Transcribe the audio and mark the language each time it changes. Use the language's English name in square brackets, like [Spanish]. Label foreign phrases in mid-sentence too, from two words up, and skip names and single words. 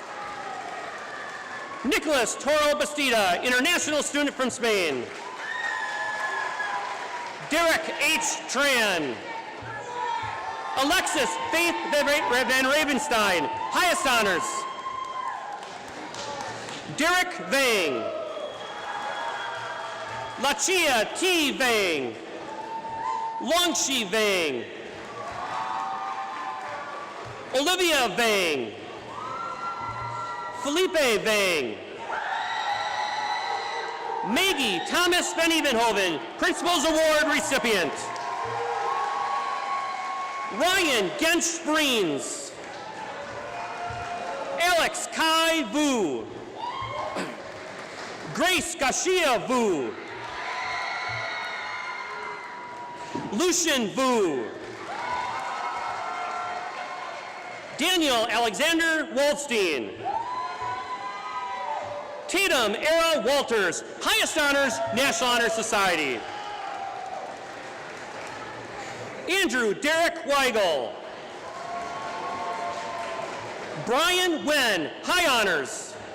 [English] Nicholas Toro Bastida, international student from Spain. Derek H. Tran. Alexis Faith Van Ravenstein, highest honors. Derek Vang. Lachia T. Vang. Longshi Vang. Olivia Vang. Felipe Vang. Maggie Thomas Van Evenhoven, Principal's Award recipient. Ryan Gensch Breens. Alex Kai Vu. Grace Gashia Vu. Lucian Vu. Daniel Alexander Waldstein. Tatum Era Walters, highest honors, National Honor Society. Andrew Derek Weigel. Brian Wen, high honors.